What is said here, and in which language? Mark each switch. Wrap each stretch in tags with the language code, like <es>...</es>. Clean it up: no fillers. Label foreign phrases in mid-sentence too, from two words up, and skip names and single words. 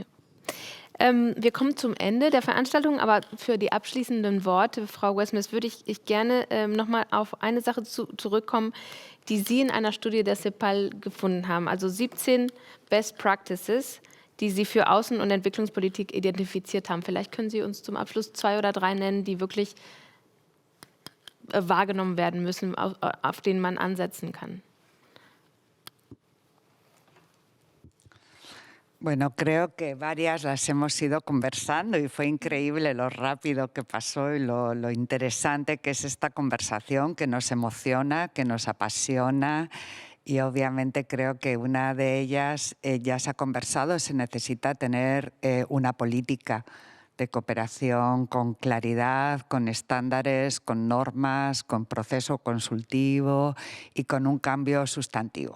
<de>Wir kommen zum Ende der Veranstaltung, aber für die abschließenden Worte, Frau Westmith, würde ich gerne nochmal auf eine Sache zurückkommen, die Sie in einer Studie der CEPAL gefunden haben. Also 17</de> <en>Best Practices,</en> <de>die Sie für Außen- und Entwicklungspolitik identifiziert haben. Vielleicht können Sie uns zum Abschluss 2 oder 3 nennen, die wirklich wahrgenommen werden müssen, auf denen man ansetzen kann.</de> <es>Bueno, creo que varias las hemos ido conversando y fue increíble lo rápido que pasó y lo interesante que es esta conversación, que nos emociona, que nos apasiona y obviamente creo que una de ellas ya se ha conversado, se necesita tener una política de cooperación con claridad, con estándares, con normas, con proceso consultivo y con un cambio sustantivo.</es>